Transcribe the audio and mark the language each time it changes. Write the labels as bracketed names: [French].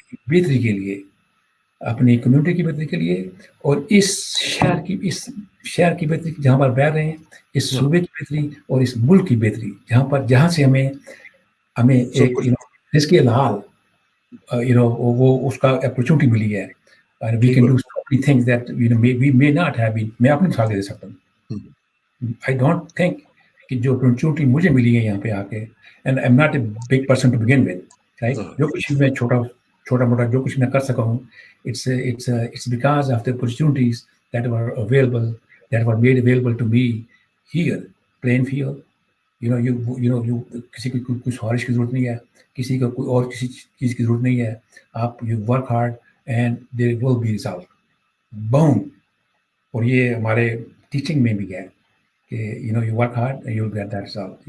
[Urdu] بہتری کے لیے, اپنی کمیونٹی کی بہتری کے لیے, اور اس شہر کی بہتری جہاں پر بیٹھ رہے ہیں, اس صوبے کی بہتری اور اس ملک کی بہتری جہاں سے ہمیں ایک رزق حلال وہ اس کا اپرچونٹی ملی ہے. [English] We can do so many things that we may not have been. [Urdu] میں اپنی مثال دے سکتا ہوں. [English] I don't think [Urdu] کہ جو اپرچونٹی مجھے ملی ہے یہاں پہ آ کے, [English] and I'm not a big person to begin with, right? [Urdu] جو کچھ میں چھوٹا موٹا جو کچھ میں کر سکا ہوں, [English] it's because of the opportunities that were made available to me here, Plainfield. [Urdu] کسی کو کوئی سفارش کی ضرورت نہیں ہے, کسی کو کوئی اور کسی چیز کی ضرورت نہیں ہے. [English] آپ you work hard and there will be result. بہم. [Urdu] اور یہ ہمارے ٹیچنگ میں بھی ہے کہ [English] You work hard and you will get that result.